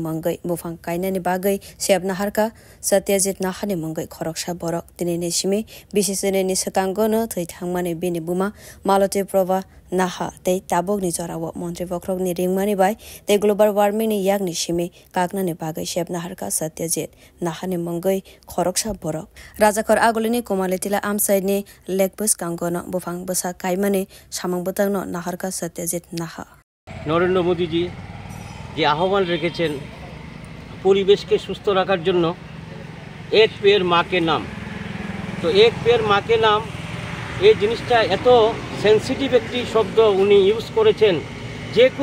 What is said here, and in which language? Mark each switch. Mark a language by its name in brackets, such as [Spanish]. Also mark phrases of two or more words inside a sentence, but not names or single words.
[Kok Borok] mangai bufang kaina ni bagai sebna harka Satyajit nahani mangai khoroksha borok tinene simi bisisene ni shikangono thangmani bini buma Malote Prova Naha te tabok ni jorawo Mantri Vokrok ni ringmani bai te [English] global warming [Kok Borok] ni yak ni shimi kakna ni bagai shepna harka Satyajit nahani mangai khoroksha borok rajakor agolini komaletila amsai ni lekbus kangono bufang basa kaimani samang botangno naharka Satyajit naha [Bangla] নরেন্দ্র মোদীজি যে আহ্বান রেখেছেন পরিবেশকে সুস্থ রাখার জন্য [Hindi] एक पेड़ माँ के नाम [Bangla] তো [Hindi] एक पेड़ माँ के नाम [Bangla] এই জিনিসটা এত সেন্সিটিভ একটি শব্দ উনি ইউজ করেছেন যে